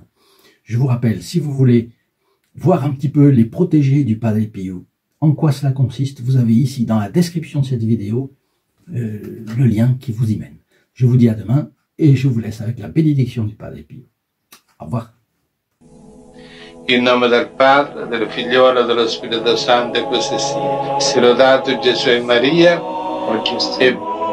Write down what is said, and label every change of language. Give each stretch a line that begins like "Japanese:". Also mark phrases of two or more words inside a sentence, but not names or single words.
French: Je vous rappelle, si vous voulez voir un petit peu les protégés du Padre Pio, en quoi cela consiste, vous avez ici dans la description de cette vidéo le lien qui vous y mène. Je vous dis à demain et je vous laisse avec la bénédiction du Padre Pio. Au revoir.
Italian: In nome del Padre, del Figliolo e dello Spirito Santo, e così sia. Sia lodato Gesù e Maria, oggi e